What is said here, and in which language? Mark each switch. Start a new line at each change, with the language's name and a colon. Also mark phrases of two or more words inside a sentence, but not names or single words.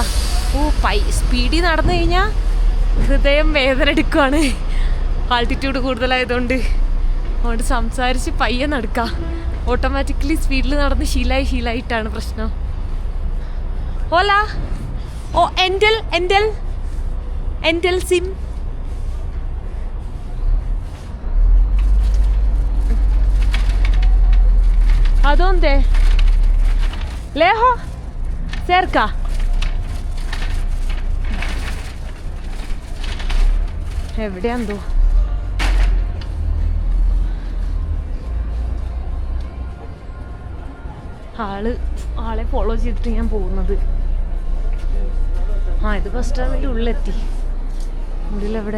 Malayalam: സ്പീഡിൽ നടന്നു കഴിഞ്ഞാൽ ഹൃദയം വേദന എടുക്കുവാണ്, ആൾട്ടിറ്റ്യൂഡ് കൂടുതലായതുകൊണ്ട്. അതുകൊണ്ട് സംസാരിച്ച് പയ്യെ നടക്കാം. ഓട്ടോമാറ്റിക്കലി സ്പീഡിൽ നടന്ന് ശീലായിട്ടാണ് പ്രശ്നം. ഓല ഓ എൻറ്റൽ സിം.
Spanish: ¿Adónde? ¿Lejos? ¿Cerca?
Malayalam: എവിടെയാന്തോ. ആളെ ഫോളോ ചെയ്തിട്ട് ഞാൻ പോകുന്നത്. ഇത് ബസ് സ്റ്റാൻഡിൻ്റെ ഉള്ളിലെത്തി. ഉള്ളിലെവിടെ?